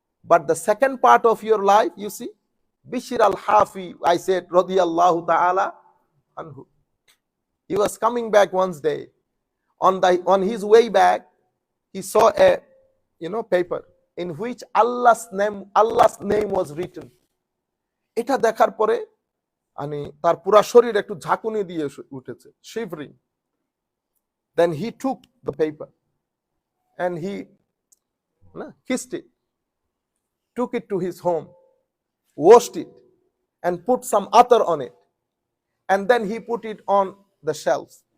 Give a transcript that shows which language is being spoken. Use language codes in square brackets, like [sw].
[en] But the second part of your life, you see, Bishr al-Hafi, I said, radiyallahu ta'ala anhu. He was coming back one day. On his way back, he saw a paper. in which Allah's name was written. [bn] এটা দেখার পরে তার পুরা শরীর একটু ঝাঁকুনি দিয়ে উঠেছে, shivering. [en] Then he took the paper and he kissed it, took it to his home, washed it, and put some attar on it, and then he put it on the shelves.